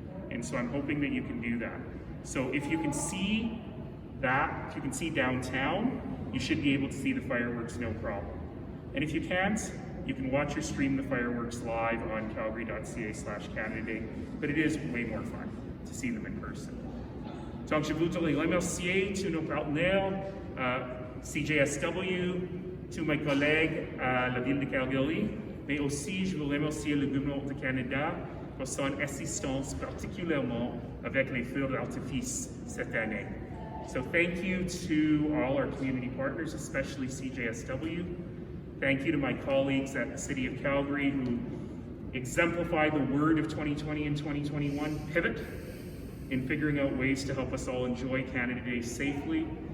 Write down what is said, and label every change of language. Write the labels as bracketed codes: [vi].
[en] And so I'm hoping that you can do that. So if you can see that, if you can see downtown, you should be able to see the fireworks no problem. And if you can't, you can watch or stream the fireworks live on calgary.ca/Canada Day, but it is way more fun to see them in person. [fr] Donc je voudrais remercier tous nos partenaires, CJSW, tous mes collègues à la ville de Calgary, mais aussi je veux remercier le gouvernement du Canada pour son assistance particulièrement avec les feux d'artifice cette année. [en] So thank you to all our community partners, especially CJSW. Thank you to my colleagues at the City of Calgary who exemplify the word of 2020 and 2021, pivot, in figuring out ways to help us all enjoy Canada Day safely.